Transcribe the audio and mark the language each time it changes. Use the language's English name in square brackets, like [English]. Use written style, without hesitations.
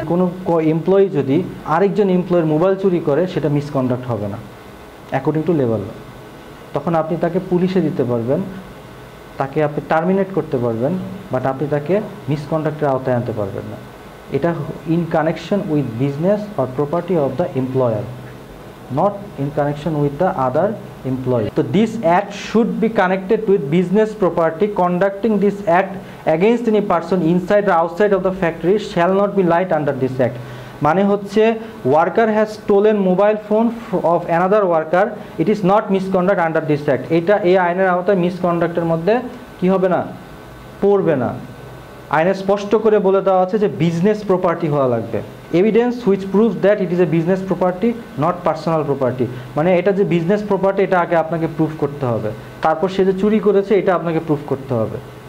[Bangla] কোনো এমপ্লয়ি যদি আরেকজন এমপ্লয়ের মোবাইল চুরি করে সেটা মিসকন্ডাক্ট হবে না অ্যাকর্ডিং টু লেভেল, তখন আপনি তাকে পুলিশে দিতে পারবেন, তাকে আপনি টার্মিনেট করতে পারবেন, বাট আপনি তাকে মিসকন্ডাক্টের আওতায় আনতে পারবেন না। [English] এটা in connection with business or property of the employer, not in connection with the other employee. So this act should be connected with business property. Conducting this act against any person inside or outside of the factory shall not be light under this act. [Bangla] মানে হচ্ছে [English] Worker has stolen mobile phone of another worker, it is not misconduct under this act. [Bangla] এটা এই আইনের আওতায় মিসকন্ডাক্টের মধ্যে কি হবে না, পড়বে না। আইনে স্পষ্ট করে বলে দেওয়া আছে যে বিজনেস প্রপার্টি হওয়া লাগবে। [English] evidence which proves that it is a business property not personal property, [Bangla] মানে এটা যে বিজনেস প্রপার্টি এটা আগে আপনাকে প্রুফ করতে হবে, তারপর সে যে চুরি করেছে এটা আপনাকে প্রুফ করতে হবে।